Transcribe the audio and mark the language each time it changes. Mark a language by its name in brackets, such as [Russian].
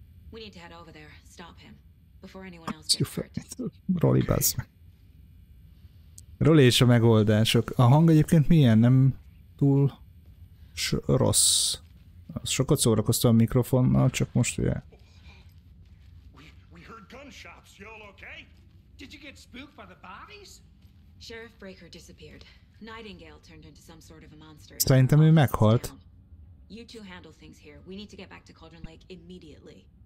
[English] We need to head over there, stop him before anyone else gets hurt. [Hungarian] Roli, bazd meg. Roli és a megoldások. A hang egyébként milyen? Nem túl rossz. Sokat szórakoztam a mikrofonnal, csak most ugye. [English] We heard gunshots. You all okay? Did you get spooked by the bodies? Sheriff Breaker disappeared. Nightingale turned into some sort of a monster. [Hungarian] Szerintem ő meghalt. [English] You two handle things here. We need to get back to Cauldron Lake immediately.